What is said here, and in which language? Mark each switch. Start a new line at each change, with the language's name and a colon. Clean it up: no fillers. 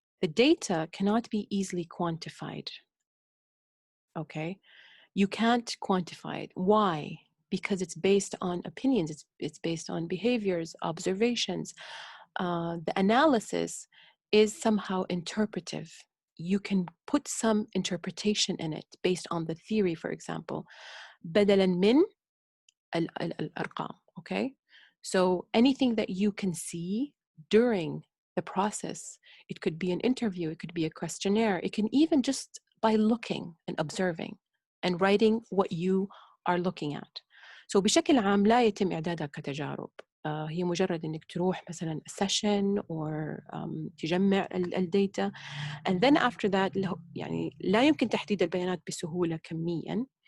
English: The data cannot be easily quantified. Okay, you can't quantify it. Why? Because it's based on opinions, it's based on behaviors, observations. The analysis is somehow interpretive. You can put some interpretation in it based on the theory, for example.
Arabic: بدلاً من الأرقام, okay?
English: So anything that you can see during the process, it could be an interview, it could be a questionnaire, it can even just by looking and observing and writing what you are looking at.
Arabic: So بشكل عام لا يتم إعدادها كتجارب. هي مجرد إنك تروح مثلاً
English: session or
Arabic: تجمع الداتا,
English: and then after that
Arabic: يعني لا يمكن تحديد البيانات بسهولة كمياً.